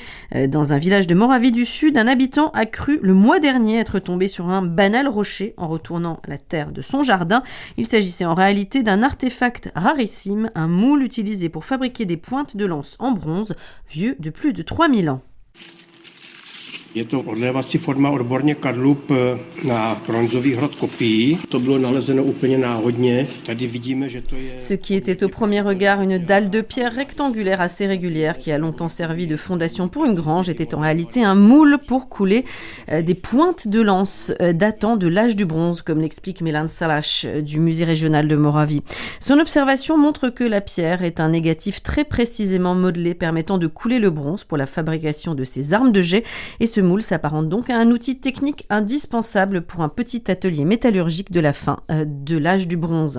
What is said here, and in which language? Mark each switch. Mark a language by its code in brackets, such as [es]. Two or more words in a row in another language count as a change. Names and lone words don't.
[fr] Dans un village de Moravie du Sud, un habitant a cru le mois dernier être tombé sur un banal rocher en retournant la terre de son jardin. Il s'agissait en réalité d'un artefact rarissime, un moule utilisé pour fabriquer des pointes de lance en bronze, vieux de plus de 3000 ans. [cs] Je to odlévací forma odborně kadlub na bronzový hrot kopií. To bylo nalezeno úplně náhodně. Tady vidíme, že to je... [fr] Ce qui était au premier regard une dalle de pierre rectangulaire assez régulière qui a longtemps servi de fondation pour une grange était en réalité un moule pour couler des pointes de lance datant de l'âge du bronze, comme l'explique Milan Salaš du musée régional de Moravie. Son observation montre que la pierre est un négatif très précisément modelé permettant de couler le bronze pour la fabrication de ses armes de jet, et ce moule s'apparente donc à un outil technique indispensable pour un petit atelier métallurgique de la fin de l'âge du bronze.